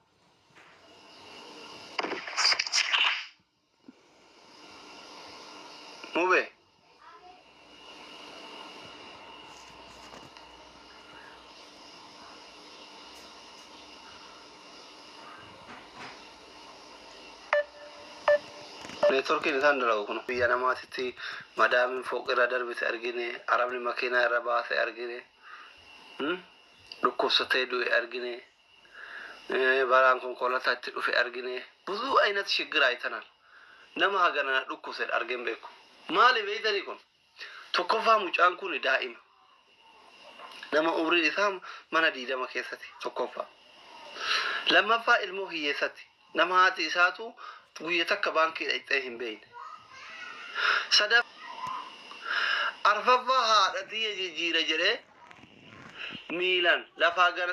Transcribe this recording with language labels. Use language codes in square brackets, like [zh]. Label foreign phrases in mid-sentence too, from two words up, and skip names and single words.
[om] mube networkiin isaan dalagu kun biyya namaatitti madaamin fooqirra darbite argine arabni makiinaa irra baase argine dhukkubsatee du'e argine balaan konkolaataa itti dhufe argine [am] ብዙ አይነት ችግር አይተናል [om] nama hagana dhukkubse argen beeku maali beeytanii kun tokkoffaa mucaan kun daa'ima nama umriin isaa mana 20 keessatti tokkoffaa lammaffaa ilmoo hiyyeessatti nama haati isaatu guyya takka baankii dhaqxee hin beeyne sadaf arfaffaa haadhatii jijjiira jedhee miilan lafaa gara